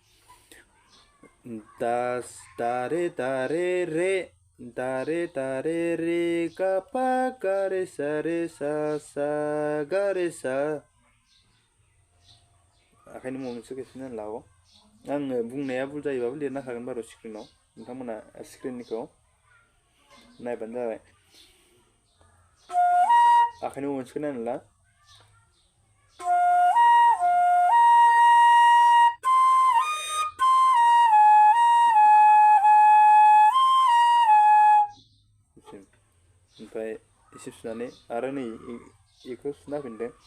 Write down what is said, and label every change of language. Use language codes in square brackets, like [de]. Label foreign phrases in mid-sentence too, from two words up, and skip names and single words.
[brx] दा रे रे गा पा गा रे सा गा रे सा। आखाइनि मुभमेन्ट्सखौ खेबसे नायना लाबाव। आङो बुंनाया भुल जायोबाबो लिरना होखागोन बारु स्क्रिनाव, नोंथांमोना स्क्रिननिखौ नायबानो जाबाय। आखाइनि मुभमेन्ट्सखौ नायना ला। ओमफ्राय एसे सुनानै आरो नै बेखौ सुना होफिनदो।